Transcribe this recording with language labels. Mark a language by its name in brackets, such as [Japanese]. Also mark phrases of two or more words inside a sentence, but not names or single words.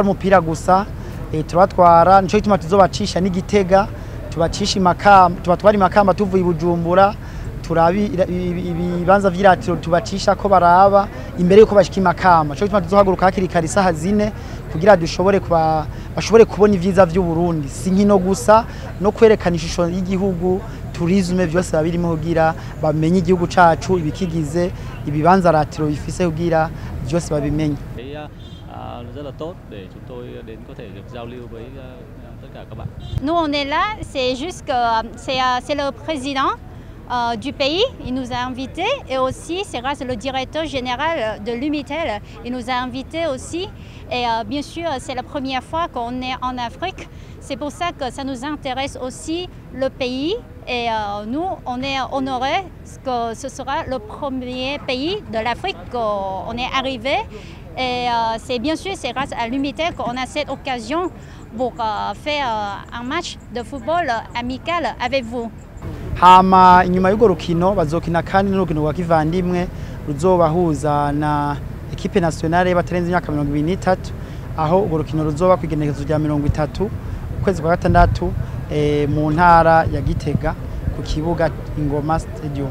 [Rundi] umupira gusa tubatwara nico gituma tuzobacisha n'Igitega tubacisha Imakamba tubatwara Imakamba tuvuye Bujumbura turabi ibibanza vy'iratiro tubacisha ko baraba imbere yuko bashika Imakamba nico gituma tuzohaguruka hakiri kare isaha 4 kugira dushobore bashobore kubona ivyiza vy'u Burundi sinkino gusa no kwerekana ishusho y'igihugu tourisme vyose babirimo kugira bamenye igihugu cacu ibikigize ibibanza ratiro bifise kugira vyose babimenye. [Vietnamese] Rất là tốt để chúng tôi đến có thể được giao lưu với tất cả các bạn. [French] Nous on est là, c'est juste que c'est le président du pays, il nous a invités et aussi c'est grâce au directeur général de l'Umitel, il nous a invités aussi et bien sûr c'est la première fois qu'on est en Afrique, c'est pour ça que ça nous intéresse aussi le pays et nous on est honorés que ce sera le premier pays de l'Afrique qu'on est arrivé. Et c'est bien sûr c'est grâce à l'Umitel qu'on a cette occasion pour faire un match de football amical avec vous. [Rundi] Hama inyuma y'ugo rukino bazokina kandi n'urukino rwa kivandimwe ruzobahuza na [French] equipe nationale [Rundi] batarenze imyaka 23 aho ugo rukino ruzoba kwigenekezo rya 30 ukwezi kwa gatandatu mu ntara ya Gitega ku kibuga Ingoma Stadium.